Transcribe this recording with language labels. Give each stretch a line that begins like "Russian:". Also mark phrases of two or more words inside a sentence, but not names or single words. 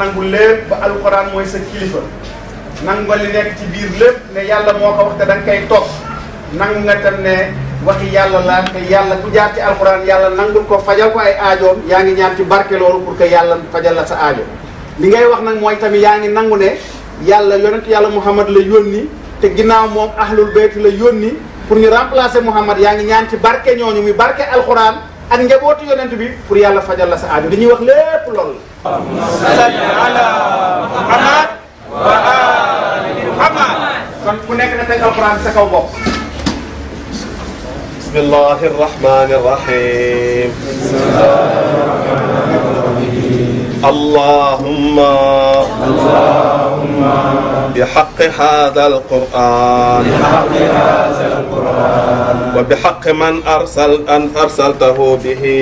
Wolof: nangu lépp ba alquran mooy sa kilifa nangu nga li nekk ci biir lépp ne yàlla moo ko wax te da nga koy topp nangu nga tam ne waxi yàlla la te yàlla ku jaar ci alquran yàlla nangul ko fajal ko ay aajoom yaa ngi ñaan ci barke loolu
French: pour que
Wolof: yàlla fajal la sa aajo li ngay wax nag mooy tamit yaa ngi nangu ne yàlla yonent yàlla Muhammad la yónni te ginnaaw moom
Arabic: أهل البيت
Wolof: la yónni pour ñu remplacer Muhammad yaa ngi ñaan ci barke ñooñu mi barke alquran ak njabootu yonent bi pour yàlla fajal la sa aajo li ñuy wax lépp loolu la.
Arabic: صل على محمد وعلى آل محمد.
Wolof: kon ku nekk na teg alquran sa kaw bopp.
Arabic: بسم الله الرحمن الرحيم. allahumma بحق هذا القرآن وبحق من أرسلته به